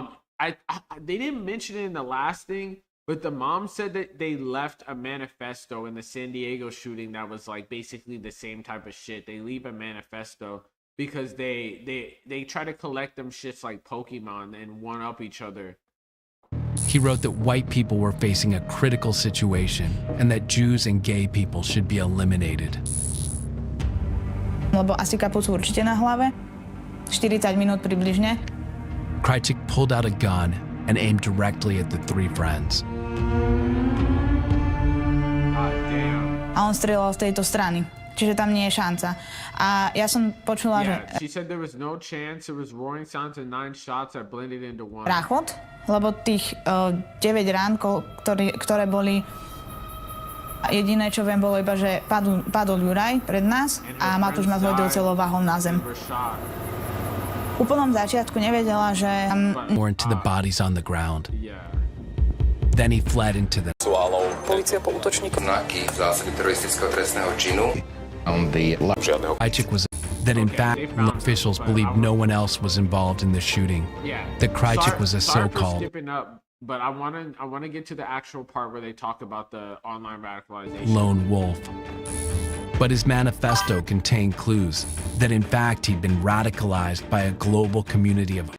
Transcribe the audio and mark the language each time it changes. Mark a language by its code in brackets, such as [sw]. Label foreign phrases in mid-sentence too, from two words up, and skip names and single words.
[en] And they didn't mention it in the last thing, but the mom said that they left a manifesto in the San Diego shooting that was like basically the same type of shit. They leave a manifesto because they try to collect them shits like Pokemon and one up each other. He wrote that white people were facing a critical situation and that Jews and gay people should be eliminated. [sk] Lebo asi kapucu určite na hlave. 40 minút približne. [en] Krycek pulled out a gun and aimed directly at the three friends. [sk] A on strieľal z tejto strany. Čiže tam nie je šanca. A ja som počula, že... [en] She said there was no chance. It was roaring sounds and 9 shots that blended into one. [sk] Ráchot, lebo tých 9 rán, ktoré boli... Jediné, čo viem, bolo iba, že padol Juraj pred nás a Matúš ma zhodil celou váhou na zem. V úplnom začiatku nevedela, že... [en] More into the bodies on the ground. Then he fled into the... [sk] Polícia po útočníku. Znaky zásady teroristického trestného činu. [en] Krycek was that in fact officials believed no one else was involved in the shooting. That Krycek was a so-called but I want to get to the actual part where they talk about the online radicalization. Lone wolf. But his manifesto contained clues that in fact he'd been radicalized by a global community of